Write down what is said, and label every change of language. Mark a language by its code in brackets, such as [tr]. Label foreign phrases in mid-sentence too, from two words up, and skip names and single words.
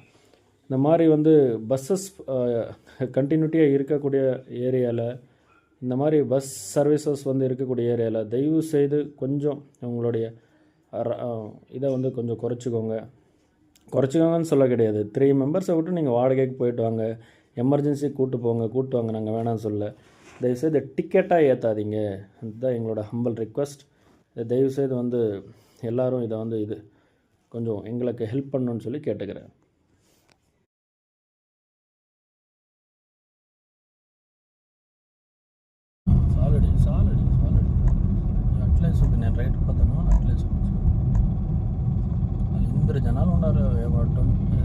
[ta] இந்த மாதிரி வந்து பஸ்ஸஸ் கண்டினியூட்டியாக இருக்கக்கூடிய ஏரியாவில், இந்த மாதிரி பஸ் சர்வீசஸ் வந்து இருக்கக்கூடிய ஏரியாவில் தயவு செய்து கொஞ்சம் உங்களுடைய இதை வந்து கொஞ்சம் குறைச்சிக்கோங்கன்னு சொல்ல கிடையாது. 3 மெம்பர்ஸை விட்டு நீங்கள் வாடகைக்கு போயிட்டு வாங்க, எமர்ஜென்சி கூப்பிட்டு வாங்க, நாங்கள் வேணாம்னு சொல்ல. தயவுசெய்து டிக்கெட்டாக ஏற்றாதீங்க, அதுதான் எங்களோட ஹம்பிள் ரிக்வெஸ்ட். தயவுசெய்து வந்து எல்லோரும் இதை வந்து கொஞ்சம் எங்களுக்கு ஹெல்ப் பண்ணணுன்னு சொல்லி கேட்டுக்கிறேன். [te] సాలడి అట్లే చూపి నేను రైట్ పోతాను, అట్లే చూపించు. వాళ్ళు 2 జనాలు ఉన్నారు. 20